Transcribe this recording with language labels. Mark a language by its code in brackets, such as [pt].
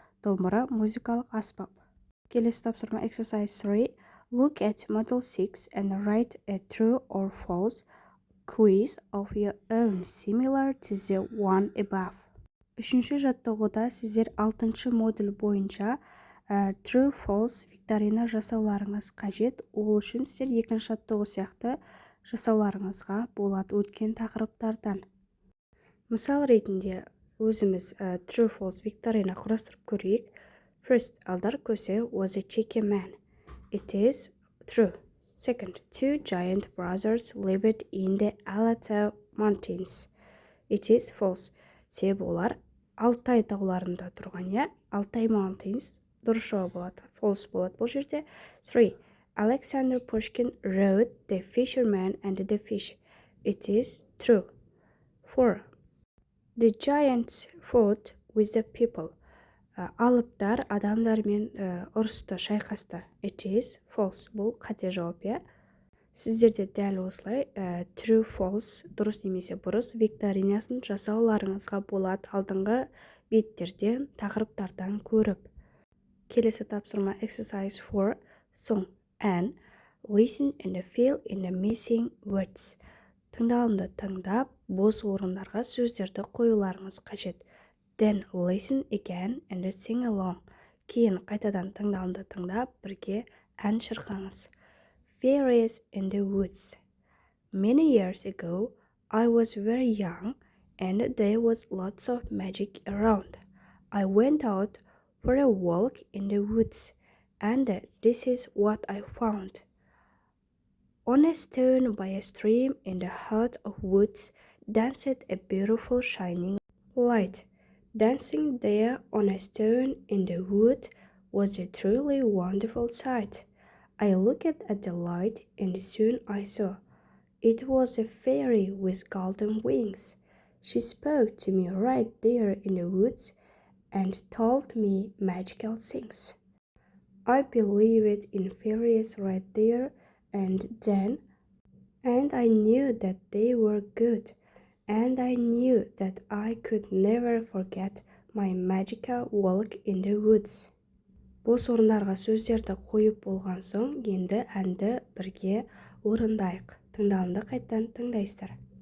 [kk] Dombra музыкалық аспап. Келесі тапсырма [en] exercise 3. Look at model 6 and write a true or false quiz of your own similar to the one above. [kk] Үшінші жаттығуда сіздер 6-шы модуль бойынша true false викторина жасауларыңыз қажет. Ол үшін сіздер екінші жаттығу сияқты жасауларыңызға болады өткен тақырыптардан. Мысал ретінде өзіміз true false викторина құрастырып көрейік. [en] First, Aldar Kose was a cheeky man. It is true. Second, two giant brothers lived in the Alata Mountains. It is false. [kk] Себебі олар Алтай тауларында тұрған, я? Altai Mountains дұрыс жауап болады. False болады бұл жерде. 3. [en] Alexander Pushkin wrote The Fisherman and the Fish. It is true. 4. The giants fought with the people. [kk] Алыптар адамдармен ұрысты, шайқасты. [en] It is false. [kk] Бұл қате жауап, я? Сіздерде дәл осылай true, false, дұрыс немесе бұрыс викторинасын жасауларыңызға болады алдыңғы беттерден, тақырыптардан көріп. Келесі тапсырма [en] exercise 4. Song and listen and fill in the missing words. [kk] Тыңдалымды тыңдап, бос орындарға сөздерді қоюларыңыз қажет. [en] Then listen again and sing along. [kk] Кейін қайтадан тыңдалымды тыңдап, бірге ән шырқаңыз. [en] Fairies in the woods. Many years ago, I was very young and there was lots of magic around. I went out for a walk in the woods and this is what I found. On a stone by a stream in the heart of woods danced a beautiful shining light. Dancing there on a stone in the wood was a truly wonderful sight. I looked at the light and soon I saw. It was a fairy with golden wings. She spoke to me right there in the woods and told me magical things. I believed in fairies right there and then, and I knew that they were good, and I knew that I could never forget my magical walk in the woods. [kk] Бос орындарға сөздерді қойып болған соң, енді әнді бірге орындайық. Тыңдалымды қайттан тыңдайсыздар.